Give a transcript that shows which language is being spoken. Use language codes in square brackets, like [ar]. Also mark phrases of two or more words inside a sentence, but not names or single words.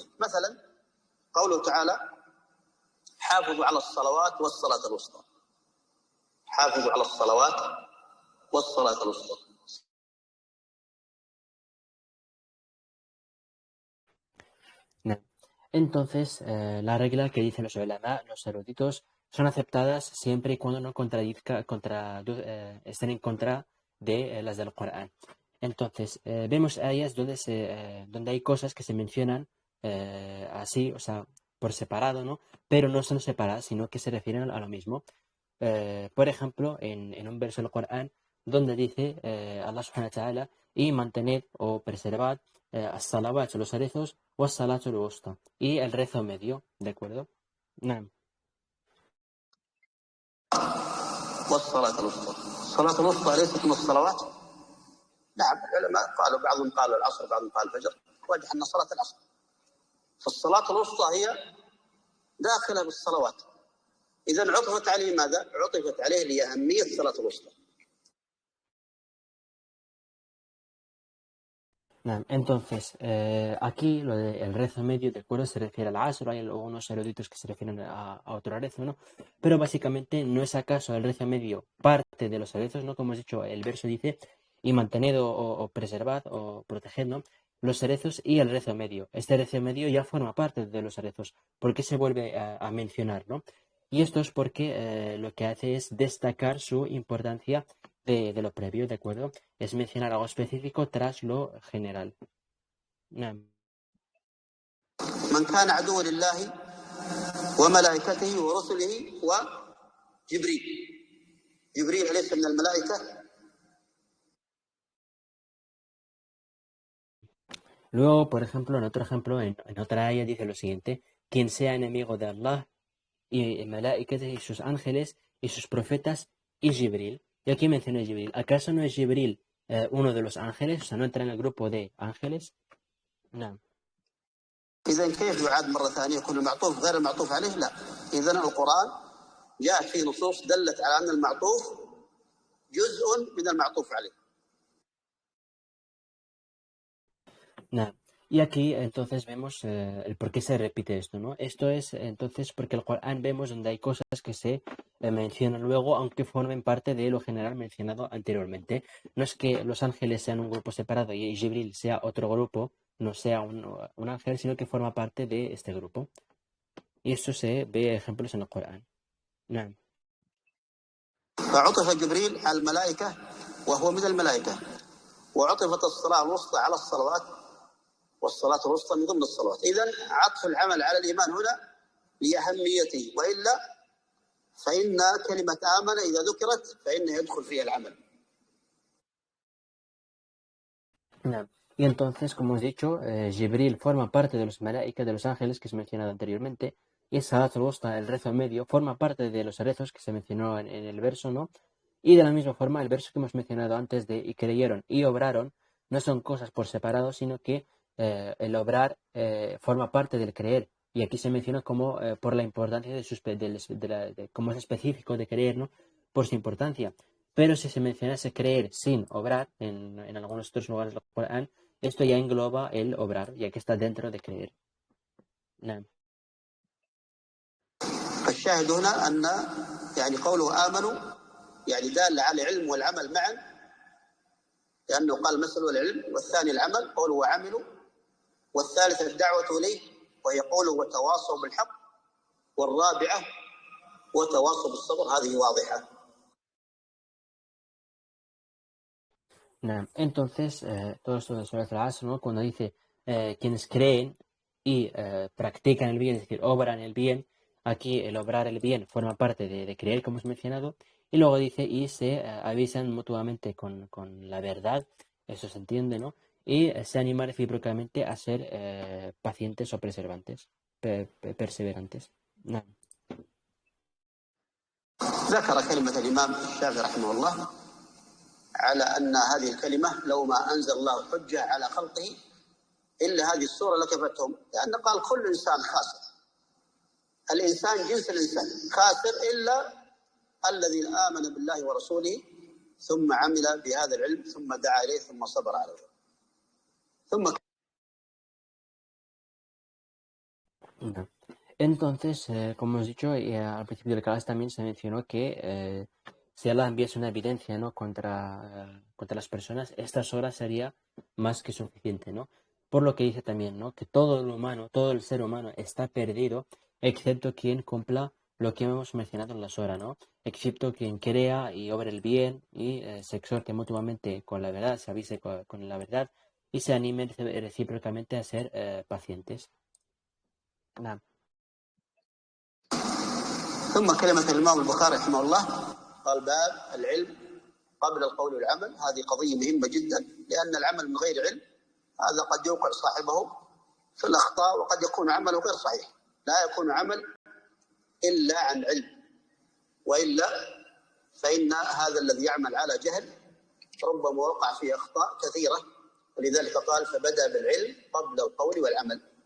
[ar] مثلا قوله تعالى: حافظوا على الصلوات والصلاة الوسطى. حافظوا على الصلوات والصلاة الوسطى. نعم. [es] Entonces, la regla que dicen los ulama, los eruditos, son aceptadas siempre y cuando no estén en contra de las del Corán. Entonces, vemos ayas donde hay cosas que se mencionan así, o sea, por separado, ¿no? Pero no son separadas, sino que se refieren a lo mismo. Por ejemplo, en un verso del Corán, donde dice [ar] الله سبحانه وتعالى: [es] y mantened o preservad as-salawat, los rezos, o [ar] الصلاة الوسطى, [es] y el rezo medio, ¿de acuerdo? [ar] نعم. والصلاة الوسطى. الصلاة الوسطى ليست من الصلوات؟ نعم، العلماء قالوا، بعضهم قال العصر، بعضهم قال الفجر، وجه أن صلاة العصر. فالصلاة الوسطى هي داخلة بالصلوات. إذن عطفت عليه ماذا؟ عطفت عليه لأهمية الصلاة الوسطى. [es] Entonces, aquí lo del rezo medio, de acuerdo, se refiere al asr. Hay algunos eruditos que se refieren a otro rezo, ¿no? Pero básicamente, ¿no es acaso el rezo medio parte de los rezos, ¿no? Como hemos dicho, el verso dice: y mantened o preservad o proteged, ¿no?, los rezos y el rezo medio. Este rezo medio ya forma parte de los rezos. ¿Por qué se vuelve a mencionar, no? Y esto es porque lo que hace es destacar su importancia de lo previo, ¿de acuerdo? Es mencionar algo específico tras lo general. [ar] نعم. من كان عدوا لله وملائكته ورسله وجبريل. جبريل أليس من الملائكة؟ [es] Luego, por ejemplo, en otro ejemplo, en otra ayah dice lo siguiente: quien sea enemigo de Allah y Malaikate y sus ángeles y sus profetas y Jibril. Y aquí menciona Jibril. ¿Acaso no es Jibril uno de los ángeles? O sea, ¿no entra en el grupo de ángeles? No. [ar] إذن كيف يعاد مرة ثانية يكون المعطوف غير المعطوف عليه؟ لا. إذن القرآن جاء فيه نصوص دلت على أن المعطوف جزء من المعطوف عليه. [es] No. Y aquí entonces vemos el por qué se repite esto, ¿no? Esto es entonces porque el Corán vemos donde hay cosas que se mencionan luego, aunque formen parte de lo general mencionado anteriormente. No es que los ángeles sean un grupo separado y Jibril sea otro grupo, no sea un ángel, sino que forma parte de este grupo. Y eso se ve ejemplos en el Corán. [ar] نعم. فعطف جبريل على الملائكة وهو من الملائكة، وعطفت الصلاة الوسطى على الصلوات والصلاة الوسطى من ضمن الصلوات. إذن عطف العمل على الإيمان هنا لأهميته، وإلا فإن كلمة آمن إذا ذكرت فإنه يدخل فيها العمل. نعم. [es] Y entonces, como os he dicho, Jibril forma parte de los malaika, de los ángeles que se mencionado anteriormente, y [ar] صلاة الوسطى, [es] el rezo medio, forma parte de los rezos que se mencionó en el verso, ¿no? Y de la misma forma, el verso que hemos mencionado antes de y creyeron y obraron, no son cosas por separado, sino que el obrar forma parte del creer. Y aquí se menciona como por la importancia de cómo es específico de creer, ¿no? Por su importancia. Pero si se mencionase creer sin obrar, en algunos otros lugares del Corán, esto ya engloba el obrar, ya que está dentro de creer. [ar] نعم. فالشاهد هنا أن يعني قوله آمنوا يعني دال على العلم والعمل معا، لأنه قال مثل العلم، والثاني العمل قوله وعملوا، والثالث الدعوة إليه وهي قوله وتواصوا بالحق، والرابعة وتواصوا بالصبر. هذه واضحة. نعم. [es] Entonces, todo esto de Surat al-Asr, ¿no? Cuando dice quienes creen y practican el bien, es decir, obran el bien, aquí el obrar el bien forma parte de creer, como hemos mencionado, y luego dice y se avisan mutuamente con la verdad, eso se entiende, ¿no? Y se animan recíprocamente a ser pacientes o perseverantes. [ar] نعم. ذكر كلمة الإمام الشافعي رحمه الله على أن هذه الكلمة لو ما أنزل الله حجة على خلقه إلا هذه السورة لكفتهم، لأن قال كل إنسان خاسر. الإنسان جنس الإنسان خاسر إلا الذي آمن بالله ورسوله ثم عمل بهذا العلم ثم دعا إليه ثم صبر عليه ثم. [es] No. Entonces, como hemos dicho, al principio de la clase también se mencionó que si Allah enviase una evidencia, ¿no?, contra las personas, estas horas sería más que suficiente, ¿no? Por lo que dice también, ¿no?, que todo el humano, todo el ser humano está perdido, excepto quien cumpla lo que hemos mencionado en las horas, ¿no? Excepto quien crea y obra el bien y se exhorte mutuamente con la verdad, se avise con la verdad y se anime recíprocamente a ser pacientes. Nada. [ar] ثم كلمة الإمام البخاري رحمه الله قال باب العلم قبل القول والعمل. هذه قضية مهمة جدا، لأن العمل من غير علم هذا قد يوقع صاحبه في الأخطاء وقد يكون عمله غير صحيح. لا يكون عمل إلا عن علم، وإلا فإن هذا الذي يعمل على جهل ربما وقع في أخطاء كثيرة، ولذلك قال فبدأ بالعلم قبل القول والعمل.